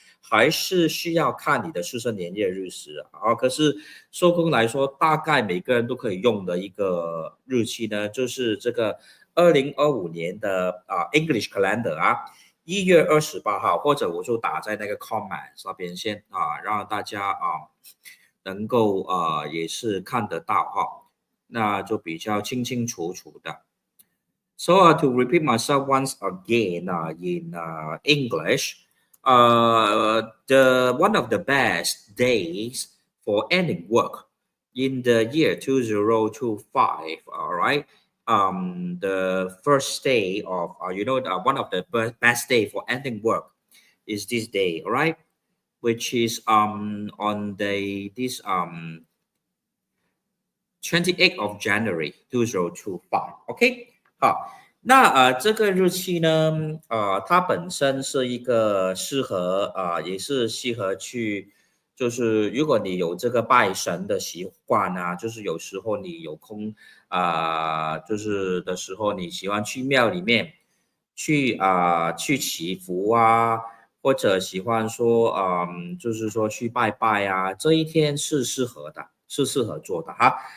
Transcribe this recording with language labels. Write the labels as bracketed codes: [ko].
[zh] 还是需要看你的出生年月日时可是收工来说，大概每个人都可以用的一个日期呢，就是这个2025年的English calendar1月28号，或者我就打在那个 comment 那边先让大家能够也是看得到那就比较清清楚楚的。 [en] So to repeat myself once again in English, the one of the best days for ending work in the year 2025. All right. The first day of one of the best day for ending work is this day. All right, which is on this 28th of January 2025 OK 好 [zh] 那这个日期呢，它本身是一个适合也是适合去，就是如果你有这个拜神的习惯啊，就是有时候你有空就是的时候，你喜欢去庙里面去祈福啊，或者喜欢说就是说去拜拜啊，这一天是适合的，是适合做的哈。